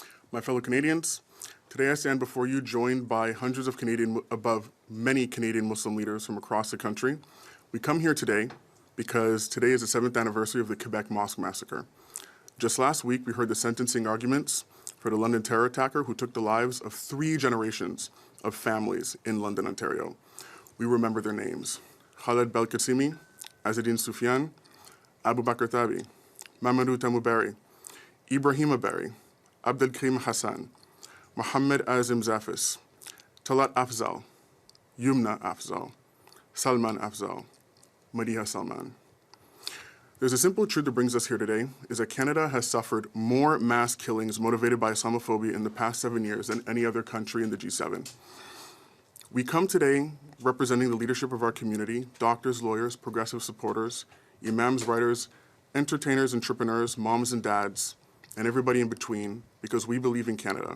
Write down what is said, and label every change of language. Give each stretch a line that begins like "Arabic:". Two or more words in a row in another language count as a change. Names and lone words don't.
English: My fellow Canadians, today I stand before you joined by hundreds of many Canadian Muslim leaders from across the country. We come here today because today is the 7th anniversary of the Quebec mosque massacre. Just last week, we heard the sentencing arguments for the London terror attacker who took the lives of 3 generations of families in London, Ontario. We remember their names: Khaled Belkacemi, Azzedine Soufiane, Abu Bakr Thabi, Mamadou Tamouberi, Ibrahima Berry, Abdelkrim Hassan, Mohammed Azim Zafis, Talat Afzal, Yumna Afzal, Salman Afzal, Madiha Salman. There's a simple truth that brings us here today, is that Canada has suffered more mass killings motivated by Islamophobia in the past 7 years than any other country in the G7. We come today representing the leadership of our community, doctors, lawyers, progressive supporters, imams, writers, entertainers, entrepreneurs, moms and dads, and everybody in between, because we believe in Canada.